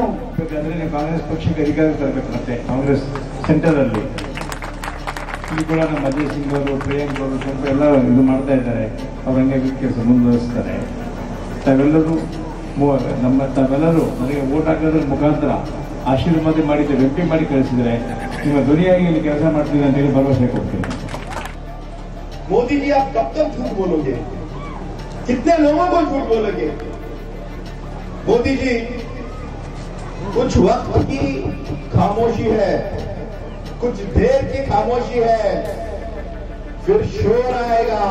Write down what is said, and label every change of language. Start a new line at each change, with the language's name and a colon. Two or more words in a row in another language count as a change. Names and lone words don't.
Kannada: ಬೇಕಾದ್ರೆ ನೀವು ಕಾಂಗ್ರೆಸ್ ಪಕ್ಷಕ್ಕೆ ಅಧಿಕಾರ ತರಬೇಕು. ಮತ್ತೆ ಕಾಂಗ್ರೆಸ್ ಸೆಂಟರ್ ಅಲ್ಲಿ ಇಲ್ಲಿ ಕೂಡ ನಮ್ಮ ಅಜಯ್ ಸಿಂಗ್ ಅವರು, ಪ್ರಿಯಾಂಕ್ ಅವರು ಸ್ವಲ್ಪ ಎಲ್ಲ ಇದು ಮಾಡ್ತಾ ಇದ್ದಾರೆ. ಅವ್ರ ಹಂಗೆ ಕೆಲಸ ಮುಂದುವರಿಸ್ತಾರೆ. ತಾವೆಲ್ಲರೂ ನನಗೆ ವೋಟ್ ಹಾಕೋದ್ರ ಮುಖಾಂತರ ಆಶೀರ್ವಾದ ಮಾಡಿದ್ದೇವೆ, ಎಂಪಿ ಮಾಡಿ ಕಳಿಸಿದ್ರೆ ನಿಮ್ಮ ಧ್ವನಿಯಾಗಿ ಇಲ್ಲಿ ಕೆಲಸ ಮಾಡ್ತೀವಿ ಅಂತ ಹೇಳಿ ಭರವಸೆ ಕೊಡ್ತೀನಿ.
Hindi: मोदी जी, आप कब तक झूठ बोलोगे? कितने लोगों को झूठ बोलोगे? मोदी जी, कुछ वक्त की खामोशी है, कुछ देर की खामोशी है, फिर शोर आएगा।